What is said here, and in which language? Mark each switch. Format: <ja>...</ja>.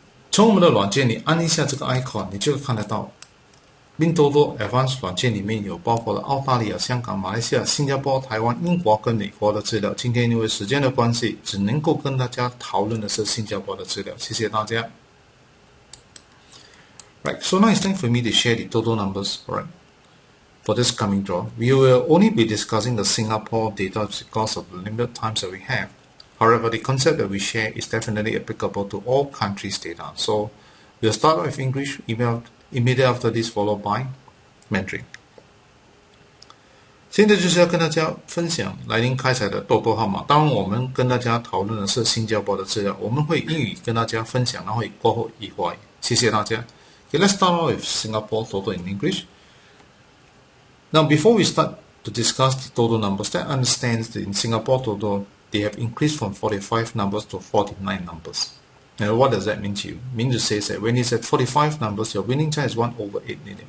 <zh>从我们的软件，你按一下这个 icon， 你就会看得到。WinToto Advance 软件里面有包括了澳大利亚、香港、马来西亚、新加坡、台湾、英国跟美国的资料。今天因为时间的关系，只能够跟大家讨论的是新加坡的资料。谢谢大家。</zh> <en>Right, so now it's time for me to share the total numbers, right, for this coming draw. We will only be discussing the Singapore data because of the limited times that we have. However, the concept that we share is definitely applicable to all countries' data. So we'll start with English, immediately after this followed by Mandarin。</en> <zh>现在就是要跟大家分享来临开采的豆豆号码。当然我们跟大家讨论的是新加坡的资料，我们会英语跟大家分享，然后过后以华语。谢谢大家。</zh> <en>Okay, let's start off with Singapore total in English. Now, before we start to discuss the total numbers, let's understand that in Singapore total, they have increased from 45 numbers to 49 numbers. Now, what does that mean to you? It means to say that when it's at 45 numbers, your winning chance is 1 over 8 million.</en>